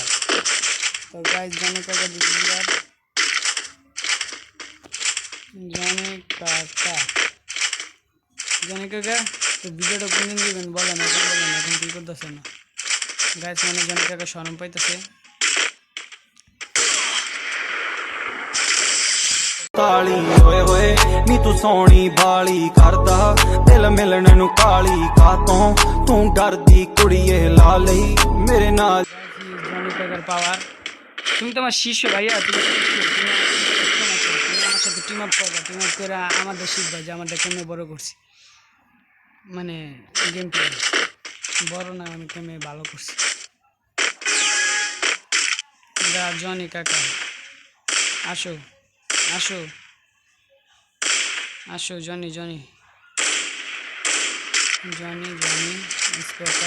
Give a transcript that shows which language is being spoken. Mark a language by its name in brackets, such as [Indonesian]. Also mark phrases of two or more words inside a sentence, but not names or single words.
[Bangla] তো গাইজ জনি কাকা দিয়ার জনি কাকা তো ভিডিওটা কোনদিন দিবেন বলেন, এখন কী করতেছে না গাইজ। মানে জনি কাকা শরম পাইতেছে। [Punjabi] ਕਾਲੀ ਹੋਏ ਹੋਏ ਨੀ ਤੂੰ ਸੋਹਣੀ ਬਾਲੀ ਕਰਦਾ ਦਿਲ ਮਿਲਣ ਨੂੰ ਕਾਲੀ ਕਾਤੋਂ ਤੂੰ ਡਰਦੀ ਕੁੜੀਏ ਲਾ ਲਈ ਮੇਰੇ ਨਾਲ। [Bangla] জনি কাকার পাওয়ার, তুমি তো আমার শিষ্য ভাইয়া, তুমি আমার সাথে [English] team up [Bangla] করে আমাদের শিখবা যে আমাদের কেমনে বড় করছি, মানে [English] game play [Bangla] বড় না, আমি কেমনে ভালো করছি। জনি কাকা আসো আসো আসো, জনি কাকা।